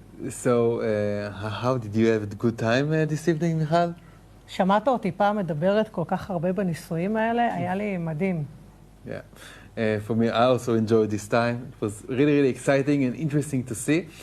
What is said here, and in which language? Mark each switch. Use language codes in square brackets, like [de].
[en] So, how did you have a good time this evening, מיכל? [he] שמעת אותי פעם מדברת כל כך הרבה בניסויים האלה? היה לי מדהים. [en] Yeah. For me, I also enjoyed this time. It was really, really exciting and interesting to see.